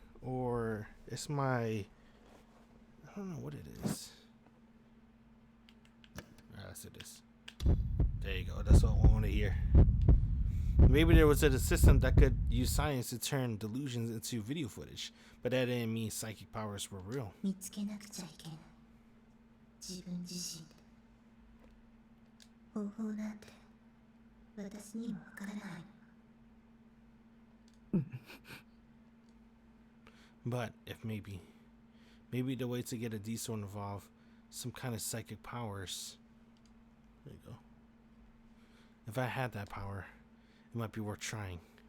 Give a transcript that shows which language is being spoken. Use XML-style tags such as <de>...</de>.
<en>or it's my, I don't know what it is. That's it is. There you go. That's all I want to hear. Maybe there was a system that could use science to turn delusions into video footage, but that didn't mean psychic powers were real.</en> <ja>見つけなくちゃいけない。自分自身で。方法なんて私にもわからない。</ja> <en>But if maybe the way to get a D sword involved some kind of psychic powers. There you go. If I had that power, it might be worth trying.</en>